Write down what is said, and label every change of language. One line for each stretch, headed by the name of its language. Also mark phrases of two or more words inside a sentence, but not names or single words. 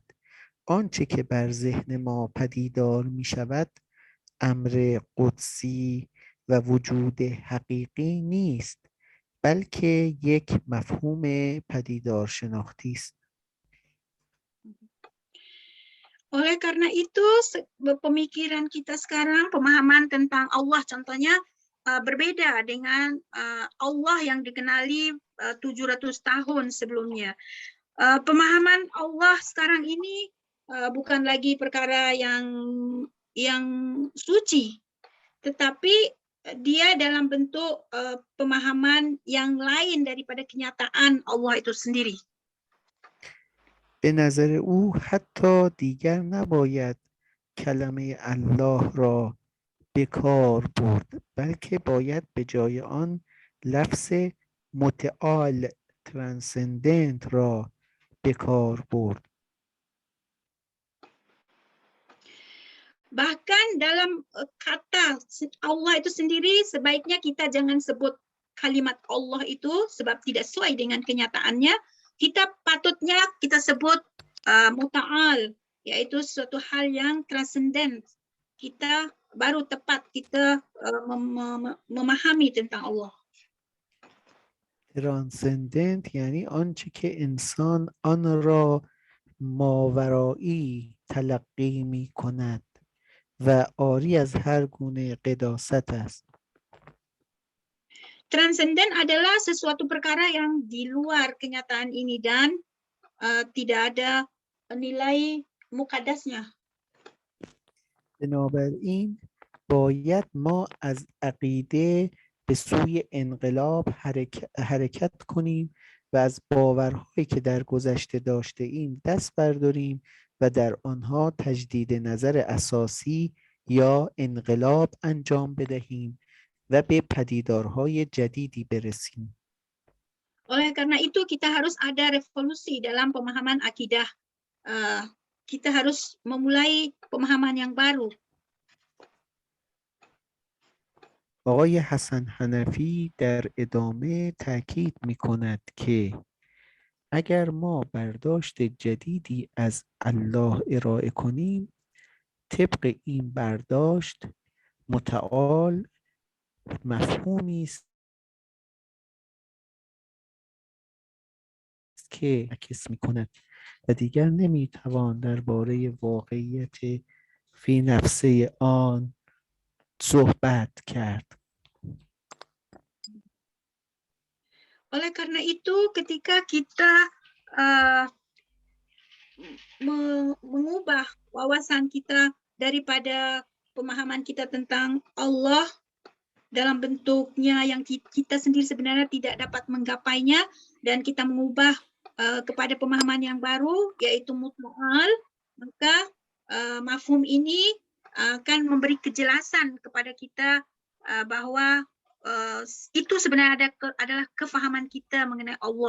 Persian: آنچه که بر ذهن ما پدیدار می شود امر قدسی و وجود حقیقی نیست، بلکه یک مفهوم پدیدار شناختی است.
Malay: Oleh karena itu, pemikiran kita sekarang, pemahaman tentang Allah contohnya berbeda dengan Allah yang dikenali 700 tahun sebelumnya. Pemahaman Allah sekarang ini bukan lagi perkara yang suci, tetapi dia dalam bentuk pemahaman yang lain daripada kenyataan Allah itu sendiri.
Persian: به نظر او حتی دیگر نباید کلمه الله را به کار برد، بلکه باید به جای آن لفظ متعال transcendent را به کار برد.
Malay: Bahkan dalam kata Allah itu sendiri, sebaiknya kita jangan sebut kalimat Allah itu sebab tidak sesuai dengan kenyataannya. Kita patutnya kita sebut muta'al, yaitu suatu hal yang transcendent. Kita baru tepat kita memahami tentang Allah.
Persian: ترانسندنت یعنی آنچه که انسان آن را ماورایی تلقی می کند و عاری از هر گونه قداست است.
Malay: Transcendent adalah sesuatu perkara yang di luar kenyataan ini dan tidak ada nilai muqaddasnya.
Persian: بنابراین باید ما از عقیده به سوی انقلاب حرکت کنیم و از باورهایی که در گذشته داشته ایم دست برداریم و در آنها تجدید نظر اساسی یا انقلاب انجام بدهیم و به پدیدارهای جدیدی برسیم.
Malay: Oleh karena itu kita harus ada revolusi dalam pemahaman akidah. Kita harus memulai pemahaman yang baru.
Persian: آقای حسن حنفی در ادامه تاکید می‌کند که اگر ما برداشت جدیدی از الله ارائه کنیم، طبق این برداشت متعال مفهومی است که عکس می‌کند و دیگر نمی‌توان درباره واقعیت فی نفسه آن صحبت کرد.
Malay: Oleh karena itu, ketika kita mengubah wawasan kita daripada pemahaman kita tentang Allah dalam bentuknya yang kita sendiri sebenarnya tidak dapat menggapainya, dan kita mengubah kepada pemahaman yang baru, yaitu muta'al, maka mafhum ini akan memberi kejelasan kepada kita bahwa itu sebenarnya adalah kefahaman kita mengenai Allah.